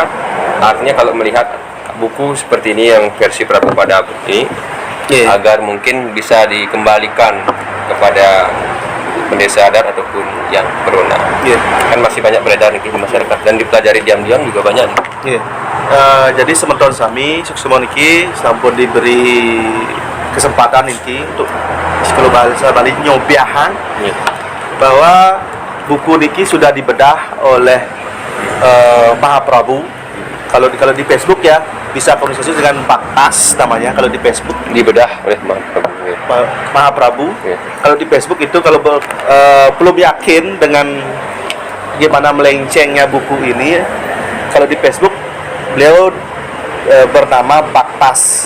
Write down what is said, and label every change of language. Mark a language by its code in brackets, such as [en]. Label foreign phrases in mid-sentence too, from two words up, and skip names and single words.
[id] Artinya kalau melihat buku seperti ini yang versi Prakepada ini, agar mungkin bisa dikembalikan kepada pendesa adat ataupun yang berwenang. Kan masih banyak beredar nih di masyarakat dan dipelajari diam-diam juga banyak nih. Jadi [ban] sementon sami [id] sukses [ban] niki sampun [id] diberi kesempatan niki untuk sekolah bahasa Bali nyobiahan bahwa buku niki sudah dibedah oleh Mahaprabu Kalau di Facebook ya bisa komunikasi dengan Baktas namanya kalau di Facebook. Dibedah oleh Mahaprabu. Mahaprabu. Kalau di Facebook itu kalau belum yakin dengan gimana melencengnya buku ini, kalau di Facebook beliau bernama Baktas.